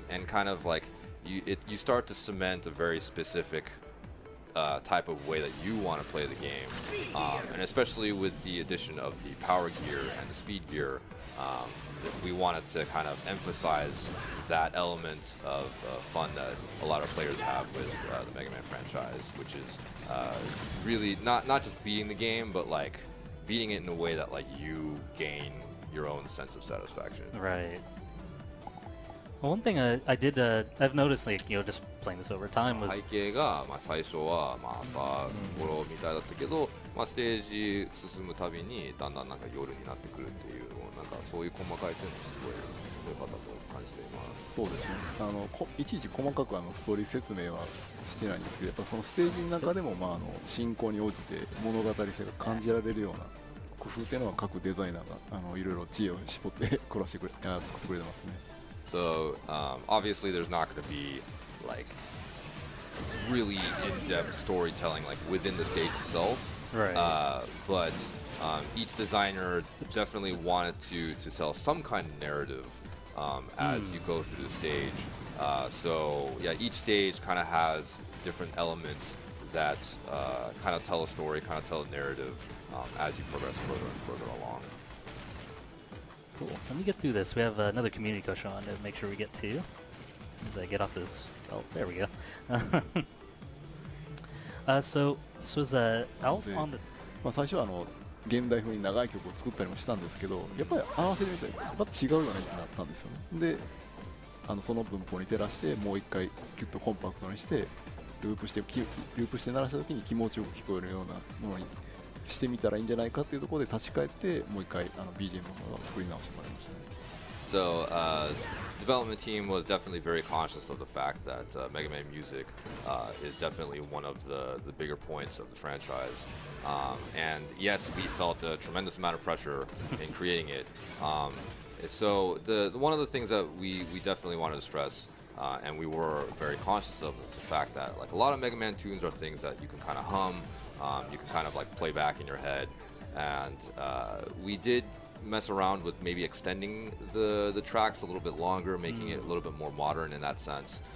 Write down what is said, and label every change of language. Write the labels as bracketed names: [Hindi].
[English] And kind of like you start to cement a very specific type of way that you want to play the game, and especially with the addition of the power gear and the speed gear, we wanted to kind of emphasize that element of fun that a lot of players have with the Mega Man franchise, which is really not just beating the game, but like beating it in a way that like you gain your own sense of satisfaction. Right. Well, one thing I've noticed, like, just playing this over time was [Japanese] 背景が最初は朝頃みたいだったけど、ステージ進むたびにだんだんなんか夜になってくるっていう、なんかそういう細かい点もすごい良かったと感じています。そうですね。いちいち細かくストーリー説明はしてないんですけど、やっぱそのステージの中でも進行に応じて物語性が感じられるような工夫っていうのは各デザイナーがいろいろ知恵を絞って作ってくれてますね。 [English] So obviously there's not going to be like really in-depth storytelling like within the stage itself, right. But each designer definitely wanted to tell some kind of narrative as you go through the stage. So yeah, each stage kind of has different elements that kind of tell a story, kind of tell a narrative as you progress further and further along. Cool. Let me get through this. We have another community question on to make sure we get to. As soon as I get off this. Oh, there we go. So this was Alf on this. [Japanese] 最初は現代風に長い曲を作ったりもしたんですけど、やっぱり合わせてみたらやっぱ違うよねってなったんですよね。で、その文法に照らしてもう一回ギュッとコンパクトにしてループして鳴らした時に気持ちよく聞こえるようなものにしてみたらいいんじゃないかっていうところで立ち返ってもう一回BGM を作り直してもらいましたね。 [English] So development team was definitely very conscious of the fact that Mega Man music is definitely one of the bigger points of the franchise. And yes, we felt a tremendous amount of pressure in creating it. So one of the things that we definitely wanted to stress, and we were very conscious of, is the fact that like a lot of Mega Man tunes are things that you can kind of hum, you can kind of like play back in your head, and we did mess around with maybe extending the tracks a little bit longer, making it a little bit more modern in that sense.